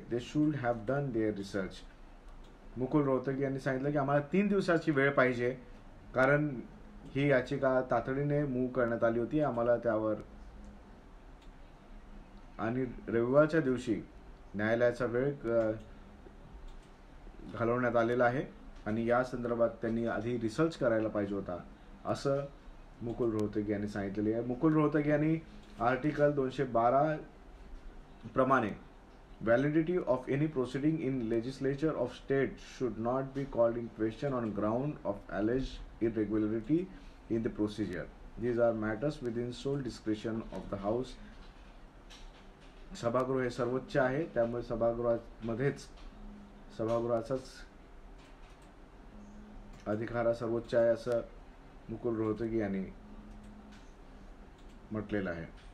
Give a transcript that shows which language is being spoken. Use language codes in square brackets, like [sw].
[en] They should have done their research. [mr] Mukul Rohatgi यांनी सांगितलं की आम्हाला 3 दिवसाची वेळ पाहिजे, कारण ही याचिका तातडीने मूव्ह करण्यात आली होती आम्हाला त्यावर, आणि रविवारच्या दिवशी न्यायालयाचा वेळ घालवण्यात आलेला आहे आणि या संदर्भात त्यांनी आधी रिसर्च करायला पाहिजे होता असं मुकुल रोहतगी यांनी सांगितलेले आहे. मुकुल रोहतगी यांनी आर्टिकल 212 प्रमाणे [en] Validity of any proceeding in legislature of state should not be called in question on ground of alleged irregularity in the procedure. These are matters within sole discretion of the house. [mr] सभागृह हे सर्वोच्च आहे, त्यामुळे सभागृहामध्येच सभागृहाचाच अधिकार सर्वोच्च आहे असं मुकुल रोहतगी यांनी म्हटलेलं आहे.